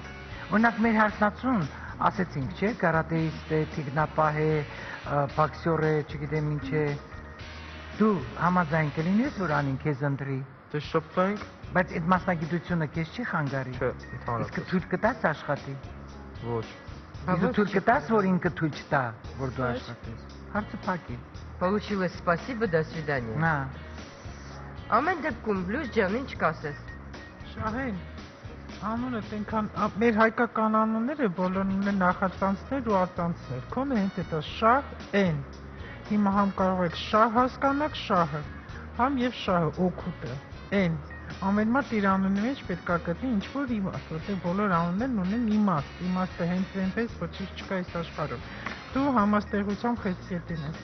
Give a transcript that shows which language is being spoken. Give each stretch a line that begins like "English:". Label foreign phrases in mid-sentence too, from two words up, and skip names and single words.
Armenian: Օրինակ մեր հարսնացուն ասեցինք, չէ, կարատեիստ է, թիկնապահ է, բոքսյոր է, չգիտեմ ինչ է։ Դու համաձայն կլինես, որ Անին քեզ ընտրի։ Դե շփվենք։ Բայց այդ մասնագիտությունը քեզ չի խանգարի։ Չէ, Իսկ ընդհանրապես։ թույլ կտաս աշխատի։ Ոչ։ Իսկ թույլ կտաս, որ ինքը թույլ չտա, որ դու աշխատես։ Հարցը փակ է։
Russian: Получилось, спасибо, до свидания։
Armenian: Նա Ամեն դեպքում Լյուս ջան, ինչ կասես։ Շահեն, անունը այնքան մեր հայկական անունները բոլորն ունեն նախածանցներ ու արտանցներ։ Քոնը հենց դա Շահեն։ Հիմա համ կարող եք շահ հասկանաք շահը, համ եւ շահը օգուտը։ Են ամեն մարդ իր անունի մեջ պետք է գտնի ինչ որ իմաստ, որտեղ բոլոր անուններն ունեն իմաստ։ Իմաստը հենց այնպես ոչինչ չկա այս աշխարհում։ Դու համաստեղությամբ խեցիետին ես։